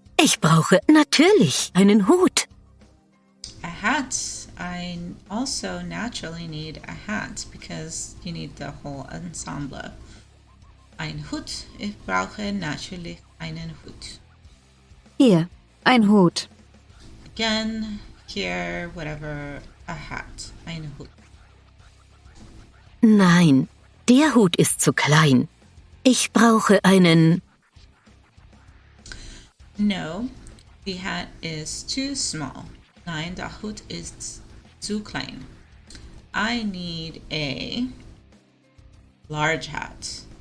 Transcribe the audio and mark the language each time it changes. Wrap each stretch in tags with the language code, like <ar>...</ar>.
<de>Ich brauche natürlich einen Hut.</de> <en>A hat. I also naturally need a hat because you need the whole ensemble.</en> <de>Ein Hut. Ich brauche natürlich einen Hut. Hier, ein Hut.</de> <en>Again, here, whatever, a hat.</en> <de>Ein Hut. Nein, der Hut ist zu klein. Ich brauche einen...</de> <en>No, the hat is too small.</en> <de>Nein, der Hut ist zu klein.</de> <en>I need a large hat.</en>